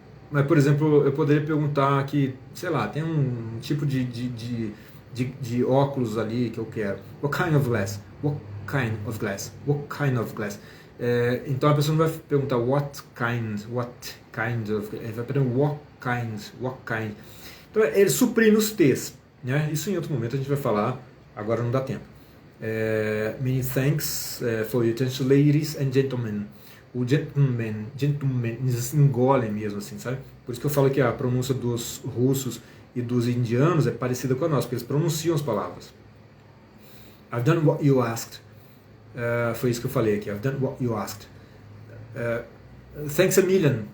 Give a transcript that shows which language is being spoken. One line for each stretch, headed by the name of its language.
Portuguese: Mas, por exemplo, eu poderia perguntar aqui, sei lá, tem um tipo de óculos ali que eu quero.
English: What kind of glass? What kind of glass? What kind of glass?
Portuguese: Então a pessoa não vai perguntar
English: what kind of,
Portuguese: ele vai perguntar
English: what kind.
Portuguese: Então ele suprir os T's, né? Isso em outro momento a gente vai falar, agora não dá tempo.
English: Many thanks for your attention, ladies and gentlemen.
Portuguese: O gentleman, eles engolem mesmo assim, sabe? Por isso que eu falo que a pronúncia dos russos e dos indianos é parecida com a nossa, porque eles pronunciam as palavras.
English: I've done what you asked.
Portuguese: Foi isso que eu falei aqui.
English: I've done what you asked. Thanks a million.